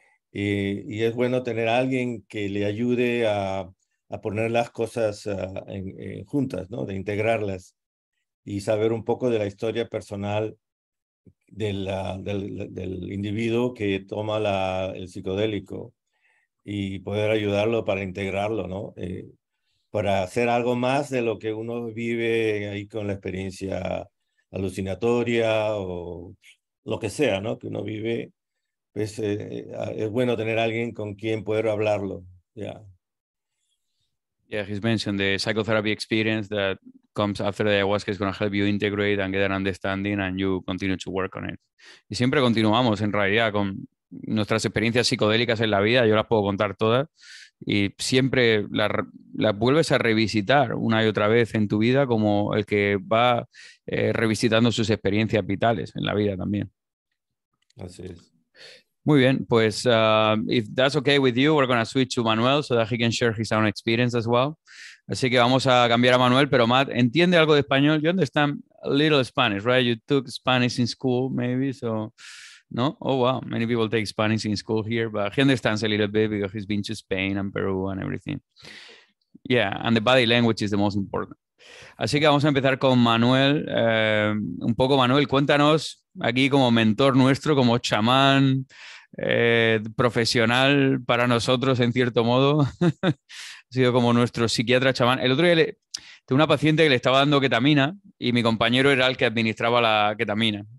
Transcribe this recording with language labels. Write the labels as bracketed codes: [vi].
[es] Y es bueno tener a alguien que le ayude a poner las cosas juntas, ¿no? De integrarlas y saber un poco de la historia personal del individuo que toma el psicodélico y poder ayudarlo para integrarlo, ¿no? Para hacer algo más de lo que uno vive ahí con la experiencia alucinatoria o lo que sea, ¿no? Que uno vive, pues es bueno tener a alguien con quien poder hablarlo, ya. [en] Yeah, he's mentioned the psychotherapy experience that comes after the ayahuasca is going to help you integrate and get an understanding and you continue to work on it. [es] Y siempre continuamos en realidad con nuestras experiencias psicodélicas en la vida, yo las puedo contar todas y siempre las vuelves a revisitar una y otra vez en tu vida como el que va revisitando sus experiencias vitales en la vida también. Así es. Muy bien, pues [en] if that's okay with you, we're going to switch to Manuel so that he can share his own experience as well. [es] Así que vamos a cambiar a Manuel, pero Matt, ¿entiende algo de español? [en] You understand a little Spanish, right? You took Spanish in school, maybe, so... No? Oh, wow. Many people take Spanish in school here, but he understands a little bit because he's been to Spain and Peru and everything. Yeah, and the body language is the most important. [es] Así que vamos a empezar con Manuel. Un poco, Manuel, cuéntanos aquí como mentor nuestro, como chamán profesional para nosotros, en cierto modo. Ha sido como nuestro psiquiatra chamán. El otro día tuve una paciente que le estaba dando ketamina y mi compañero era el que administraba la ketamina.